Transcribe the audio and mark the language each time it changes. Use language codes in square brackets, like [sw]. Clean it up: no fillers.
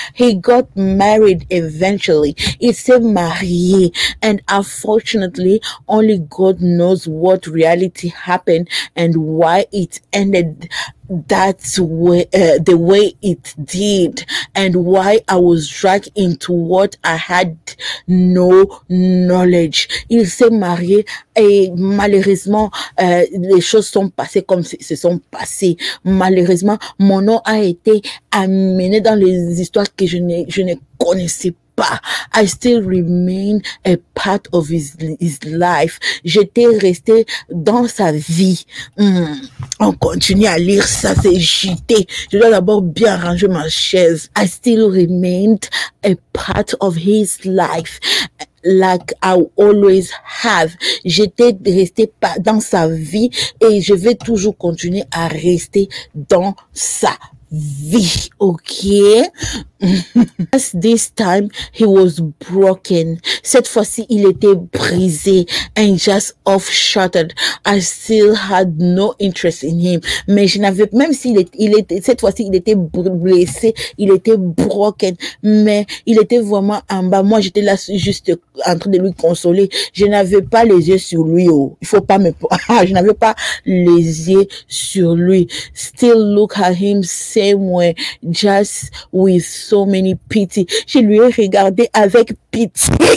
[en] He got married eventually. [fr] Il s'est marié [en] and unfortunately only God knows what reality happened and why it ended that way, the way it did, and why I was dragged into what I had no knowledge. [fr] Il s'est marié et malheureusement les choses sont passées comme se sont passées. Malheureusement, mon nom a été amené dans les histoires que je ne connaissais pas. [en] I still remain a part of his life. [fr] J'étais restée dans sa vie. On continue à lire ça, c'est JT. Je dois d'abord bien ranger ma chaise. [en] I still remained a part of his life. like I always have. [fr] J'étais restée dans sa vie et je vais toujours continuer à rester dans sa vie, okay? [en] This time he was broken. [fr] Cette fois-ci, il était brisé [en] and just off-shuttered. I still had no interest in him. [fr] Mais je n'avais, même s'il était, cette fois-ci, il était blessé, il était broken, mais il était vraiment en bas. Moi, j'étais là juste en train de lui consoler. Je n'avais pas les yeux sur lui, oh. Il faut pas me, je n'avais pas les yeux sur lui. [en] Still look at him same way, just with so many pity. [fr] Je lui ai regardé avec pitié.